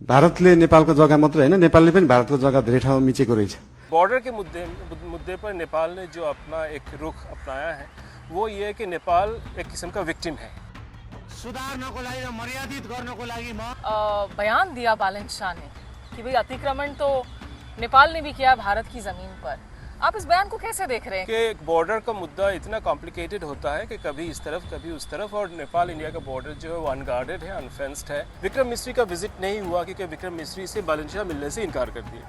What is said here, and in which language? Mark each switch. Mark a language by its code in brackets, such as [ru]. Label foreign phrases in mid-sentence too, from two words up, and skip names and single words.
[ne] भारतले नेपालको जग्गा मात्र हैन, नेपालले पनि भारतको जग्गा धेरै ठाउँमा मिचेको रहेछ। [hi] बॉर्डर के मुद्दे पर नेपाल ने जो अपना एक रुख अपनाया है वो ये है कि नेपाल एक किस्म का विक्टिम है। [ne] सुधार्नको लागि र मर्यादित गर्नको लागि [hi] बयान दिया बालन शाह ने कि भाई अतिक्रमण तो नेपाल ने भी किया भारत की जमीन पर। आप इस बयान को कैसे देख रहे हैं? कि बॉर्डर का मुद्दा इतना कॉम्प्लिकेटेड होता है कि कभी इस तरफ कभी उस तरफ, और नेपाल इंडिया का बॉर्डर जो है वो अनगार्डेड है, अनफेंस्ड है। विक्रम मिश्री का विजिट नहीं हुआ क्योंकि विक्रम मिश्री से बालन शाह मिलने से इनकार कर दिया।